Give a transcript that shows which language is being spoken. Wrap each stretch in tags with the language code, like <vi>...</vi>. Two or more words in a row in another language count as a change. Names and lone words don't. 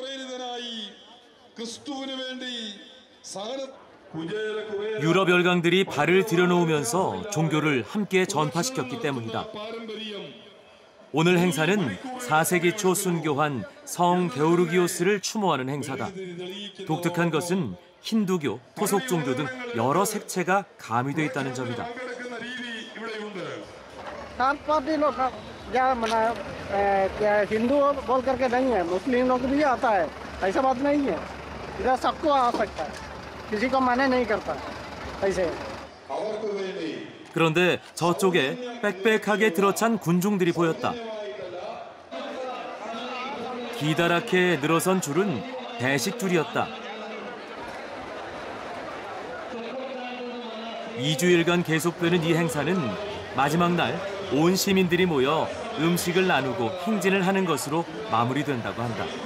<ko>유럽 열강들이 발을 들여놓으면서 종교를 함께 전파시켰기 때문이다. 오늘 행사는 4세기 초 순교한 성 게오르기오스를 추모하는 행사다. 독특한 것은 힌두교, 토속 종교 등 여러 색채가 가미돼 있다는 점이다.</ko> <hi>हिंदू बोल करके नहीं है, मुस्लिम लोग भी आता है, ऐसा बात नहीं है। इधर सबको आ सकता है, किसी को मना नहीं करता ऐसे।</hi> <ko>그런데 저쪽에 빽빽하게 들어찬 군중들이 보였다. 기다랗게 늘어선 줄은 대식줄이었다. 2주일간 계속되는 이 행사는 마지막 날 온 시민들이 모여 음식을 나누고 행진을 하는 것으로 마무리된다고 한다.</ko>